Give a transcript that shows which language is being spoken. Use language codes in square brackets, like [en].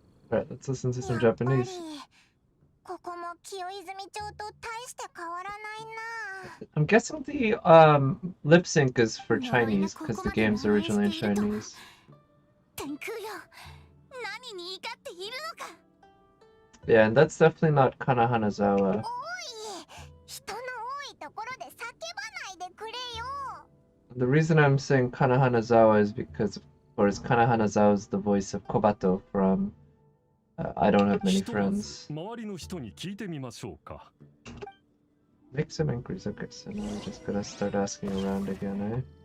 [en] Alright, let's listen to some Japanese. [ja] ここも清泉町と大して変わらないな。 [en] I'm guessing the lip sync is for Chinese because the game's originally in Chinese. [ja] 天空よ、何に怒っているのか。 [en] Yeah, and that's definitely not Kana Hanazawa. [ja] おい、人の多いところで叫ばないでくれよ。 [en] The reason I'm saying Kana Hanazawa is because, of course, Kana Hanazawa is the voice of Kobato from I Don't Have Many Friends. [ja] 周りの人に聞いてみましょうか。 [en] Make some inquiries. Okay, so now we're just gonna start asking around again, eh?